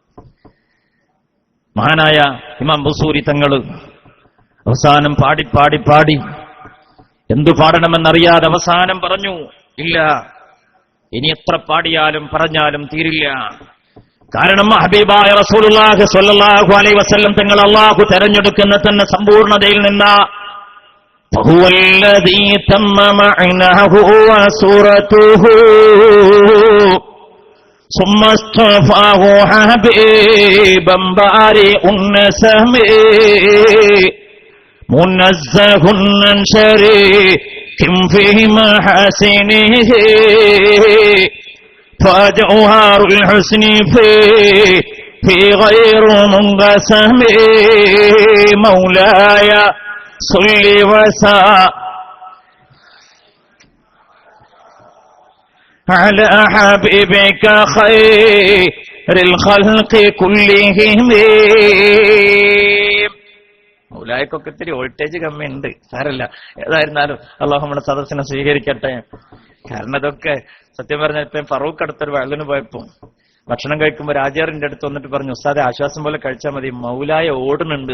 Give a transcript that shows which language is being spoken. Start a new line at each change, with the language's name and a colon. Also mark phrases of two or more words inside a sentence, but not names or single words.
Malayalam: മഹാനായ ഇമാം ബുസൂരി തങ്ങൾ അവസാനം പാടി പാടി പാടി എന്തു പാടണമെന്നറിയാതെ അവസാനം പറഞ്ഞു, ഇല്ല, ഇനി എത്ര പാടിയാലും പറഞ്ഞാലും തീരില്ല. കാരണം ഹബീബായ റസൂലുള്ളാഹി
Arabic: صلى الله عليه وسلم
Malayalam: തങ്ങൾ അല്ലാഹു തെരഞ്ഞെടുക്കുന്ന തന്നെ സമ്പൂർണ്ണതയിൽ നിന്ന്
Arabic: فهو الذي تم معناه وصورته ثم اصطفاه حبيبا بارئ النسم منزه عن شريك في محاسنه فجوهر الحسن في غير منقسم مولاي صل وسلم على حبيبك خير الخلق كلهم.
Malayalam: മൗലായക്കൊക്കെ ഇത്തിരി വോൾട്ടേജ് കമ്മിയുണ്ട്, സാരല്ല. ഏതായിരുന്നാലും അല്ലാഹു നമ്മുടെ സദസ്സിനെ സ്വീകരിക്കട്ടെ. കാരണം ഇതൊക്കെ സത്യം പറഞ്ഞാൽ ഇപ്പം ഫറൂഖ് അടുത്തൊരു വയലിന് പോയപ്പോ ഭക്ഷണം കഴിക്കുമ്പോൾ രാജാറിന്റെ അടുത്ത് വന്നിട്ട് പറഞ്ഞു, ഉസ്താദെ ആശ്വാസം പോലെ കഴിച്ചാൽ മതി, മൗലായ ഓടുന്നുണ്ട്.